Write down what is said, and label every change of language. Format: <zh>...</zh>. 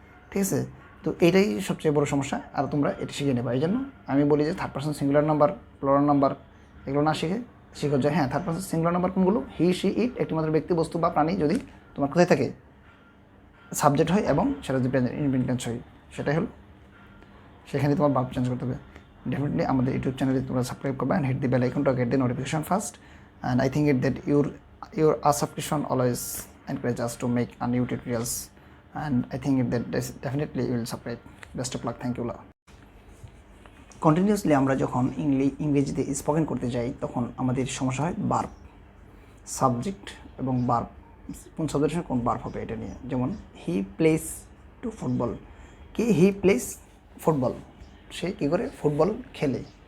<bn>ঠিক আছে, তো এইটাই সবচেয়ে বড় সমস্যা, আর তোমরা এটা শিখে নেবা। এই জন্য আমি বলি যে third person singular number, plural number এগুলো না শিখো যে হ্যাঁ থার্ড পার্সন সিঙ্গুলার নাম্বার কোনগুলো? হি সি ইট একটিমাত্র ব্যক্তি বস্তু বা প্রাণী যদি তোমার কোথায় থাকে? সাবজেক্ট হয় এবং সেটা যদি প্রেজেন্ট ইনডিফিনিট টেন্স হয়, সেটাই হলো, সেখানে তোমার ভার্ব চেঞ্জ করতে হবে। ডেফিনেটলি আমাদের ইউটিউব চ্যানেলে তোমরা সাবস্ক্রাইব করবে</bn> <en>and hit the bell icon to get the notification first. And I think that your subscription always encourage us to make a new tutorials, and I think that definitely you will subscribe. Best of luck. Thank you.</en> <bn>Continuously আমরা যখন ইংরেজিতে spoken করতে যাই তখন আমাদের সমস্যা হয় verb, subject এবং ভার্ব, কোন সাবজেক্টের সঙ্গে কোন ভার্ব হবে এটা নিয়ে। যেমন</bn> <en>he plays to football, কি he plays football,</en> <bn>সে কী করে? ফুটবল খেলে।</bn>